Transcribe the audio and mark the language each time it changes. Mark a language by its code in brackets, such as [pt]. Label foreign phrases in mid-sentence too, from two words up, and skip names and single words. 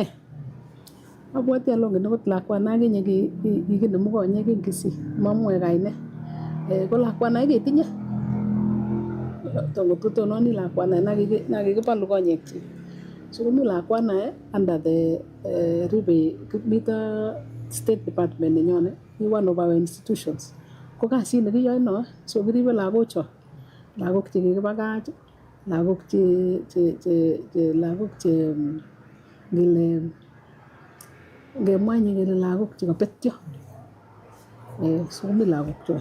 [kln] Abwoti alongen akot lakwana akinye kikinemu konyek eng Kisii mamwoe kaine. Ko lakwana ketinye totononi lakwana nakikibalu konyekchi. So komi lakwana [en] under the [kln] ribe mito State Department nenyone ni [en] one of our institutions. [kln] Ko kasit nekiyoe no, so kiribe lagocho. Lagok che kikibakach, lagok che ngele ngemwanye kele lagok che kabetyo. So komi lagok cho.